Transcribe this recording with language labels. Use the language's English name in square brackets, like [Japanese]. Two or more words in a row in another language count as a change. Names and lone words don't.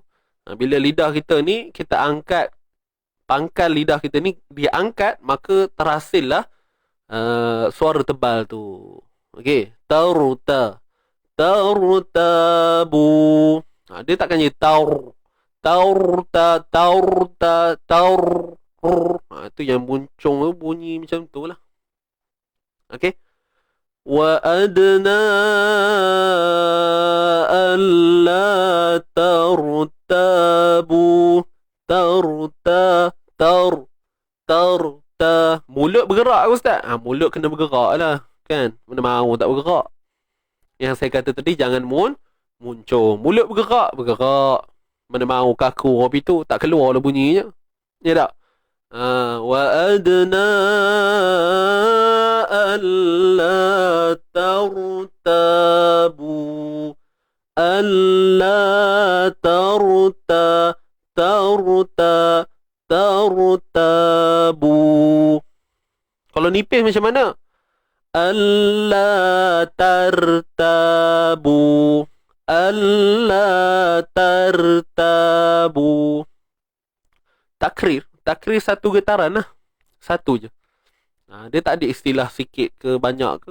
[Malay] Bila lidah kita ni, kita angkat, pangkal lidah kita ni dia angkat, maka terhasillah suara tebal tu. Okey, tartabu. Dia takkan jadi taur. Itu yang muncung bunyi macam tu lah. Okey. [Arabic] وأدنى ألا ترتابوا. [Malay] Mulut bergerak ke Ustaz? Mulut kena bergerak lah kan. Mana mahu tak bergerak. Yang saya kata tadi, jangan muncung. Mulut bergerak. Mana mahu kaku kopi tu, tak keluar lah bunyinya. Ya tak? [Arabic] وأدنى ألا ترتابوا. ألا ترتابوا. [Malay] Kalau nipis macam mana? [Arabic] ألا ترتابوا. ألا ترتابوا. [Malay] Takrir satu getaran lah. Satu je. Dia tak ada istilah sikit ke banyak ke.